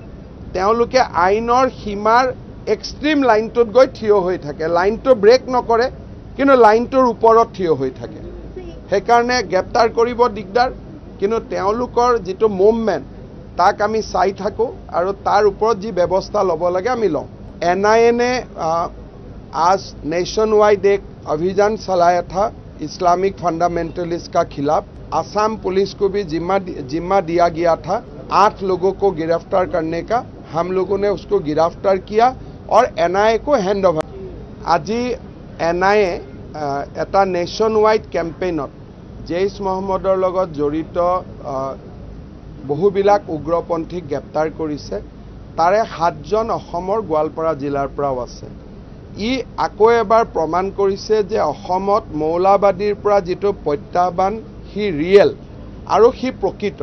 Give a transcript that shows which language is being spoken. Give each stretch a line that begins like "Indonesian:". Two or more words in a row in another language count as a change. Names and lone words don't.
Assamese: তেওঁলোকে আইনৰ সীমাৰ এক্সট্ৰিম লাইনটোত গৈ থিয় হৈ থাকে। লাইনটো ব্ৰেক নকৰে কিন্তু লাইনটোৰ ওপৰত থিয় হৈ থাকে। সেইকাৰণে গ্ৰেপ্তাৰ কৰিব দিগদাৰ, কিন্তু তেওঁলোকৰ যিটো মুভমেণ্ট তাক আমি চাই থাকোঁ আৰু তাৰ ওপৰত যি ব্যৱস্থা ল'ব লাগে আমি লওঁ।
Hindi: NIA ने आज
English: nation wide
Hindi: एक अभियान चलाया था
English: Islamic fundamentalist
Hindi: का खिलाफ। आसाम पुलिस को भी जिम्मा दिया गया था 8 लोगों को गिरफ्तार करने का। हम लोगों ने उसको गिरफ्तार किया और NIA को
English: hand over.
Assamese: आज NIA এটা
English: nation wide campaign
Assamese: জৈশ মোহাম্মদৰ লগত জড়িত বহুবিলাক উগ্ৰপন্থীক গ্ৰেপ্তাৰ কৰিছে। তাৰে 7 জন অসমৰ গোৱালপাৰা জিলাৰ পৰাও আছে। ই আকৌ এবাৰ প্ৰমাণ কৰিছে যে অসমত মৌলবাদীৰ পৰা যিটো প্ৰত্যাহ্বান সি ৰিয়েল আৰু সি প্ৰকৃত।